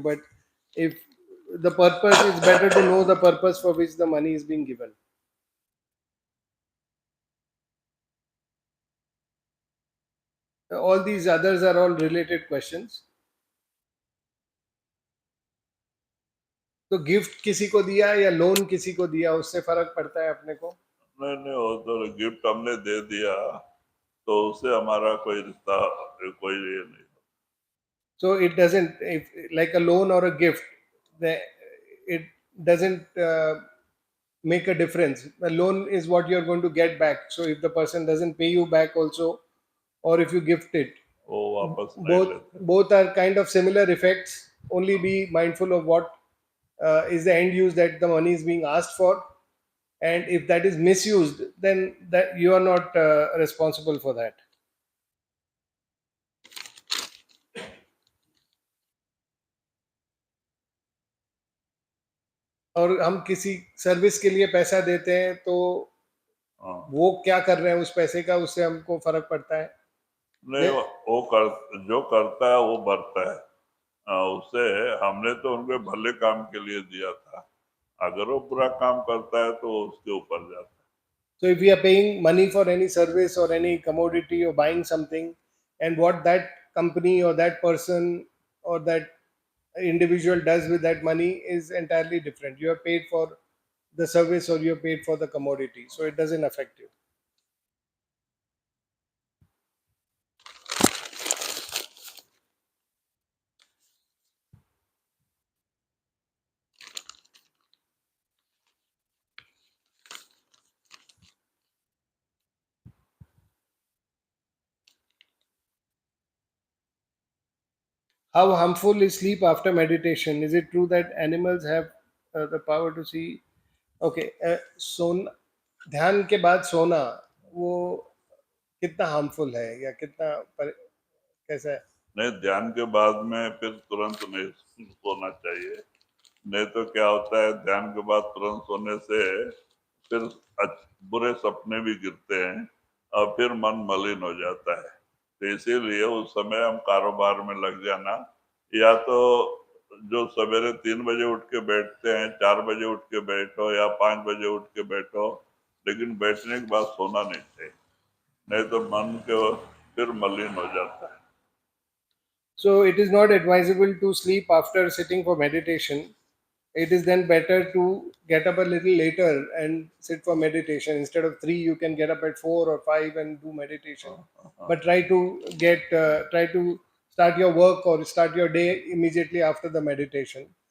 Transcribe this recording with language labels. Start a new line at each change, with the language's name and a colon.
English: But if the purpose, it's better to know the purpose for which the money is being given. All these others are all related questions.
Hindi: तो gift किसी को दिया या loan किसी को दिया, उससे फर्क पड़ता है अपने को? नहीं नहीं, वो तो गिफ्ट हमने दे दिया तो उससे हमारा कोई रिश्ता, कोई ये नहीं।
English: So it doesn't, if like a loan or a gift, it doesn't make a difference. A loan is what you're going to get back. So if the person doesn't pay you back also, or if you gift it,
Hindi: वो वापस नहीं
English: both
Hindi: लेते।
English: both are kind of similar effects. Only be mindful of what is the end use that the money is being asked for, and if that is misused, then that you are not responsible for that.
Hindi: और हम किसी service के लिए पैसा देते हैं तो हाँ वो क्या कर रहे हैं उस पैसे का, उससे हमको फर्क पड़ता है। नहीं, वो कर जो करता है वो भरता है। उससे हमने तो उनके भले काम के लिए दिया था, अगर वो बुरा काम करता है तो उसके ऊपर जाता है।
English: So if we are paying money for any service or any commodity or buying something, and what that company or that person or that individual does with that money is entirely different. You are paid for the service or you are paid for the commodity, so it doesn't affect you. How harmful is sleep after meditation? Is it true that animals have the power to see?
Hindi: Okay, सोन ध्यान के बाद सोना, वो कितना harmful है या कितना कैसा है? नहीं, ध्यान के बाद में फिर तुरंत नहीं सोना चाहिए। नहीं तो क्या होता है, ध्यान के बाद तुरंत सोने से फिर बुरे सपने भी गिरते हैं और फिर मन मलिन हो जाता है। तो इसीलिए उस समय हम कारोबार में लग जाना, या तो जो सवेरे 3 बजे उठ के बैठते हैं, 4 बजे उठ के बैठो या 5 बजे उठ के बैठो, लेकिन बैठने के बाद सोना नहीं चाहिए, नहीं तो मन को फिर मलिन हो जाता है।
English: So it is not advisable to sleep after sitting for meditation. It is then better to get up a little later and sit for meditation. Instead of 3, you can get up at 4 or 5 and do meditation. But try to start your work or start your day immediately after the meditation.